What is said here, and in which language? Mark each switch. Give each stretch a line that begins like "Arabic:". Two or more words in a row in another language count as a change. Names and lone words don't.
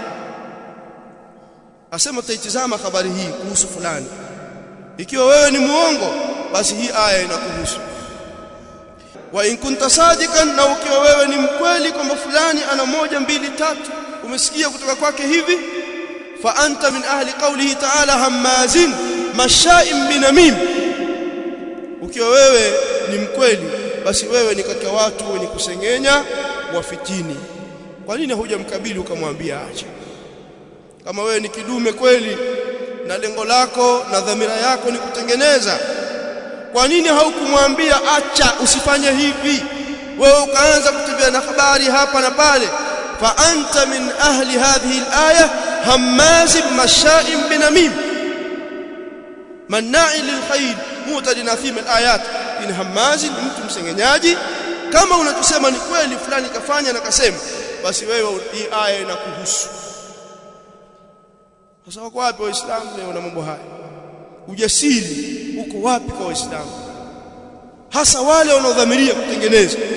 Swahili: Asema taitizama habari hii kuhusu fulani, ikiwa wewe ni muongo basi hii aya inakuhusu.
Arabic: وإن كنت صادقا,
Swahili: na ukiwa wewe ni mkweli kwamba fulani ana 1 2 3 umesikia kutoka kwake hivi,
Arabic: فأنت من أهل قوله تعالى هماز مشاء بنميم,
Swahili: ukiwa wewe ni mkweli basi wewe ni katika watu wenye kusengenya wafitini. Kwa nini hujamkabili ukamwambia acha? Kama wewe ni kidume kweli na lengo lako na dhamira yako ni kutengeneza, kwa nini haukumwambia acha, usifanye hivi? Wewe ukaanza kutembea na habari hapa na pale.
Arabic: فأنت من أهل هذه الآية هماز مشاء بنميم مناع للخير معتد أثيم الآيات. إن هماز,
Swahili: mtu msengenyaji. Kama unatusema ni kweli fulani kafanya na kasema, basi wewe hii aya inakuhusu. Sasa wako wapi waislamu leo na mambo haya? Ujasiri uko wapi kwa waislamu, hasa wale wanaodhamiria kutengeneza?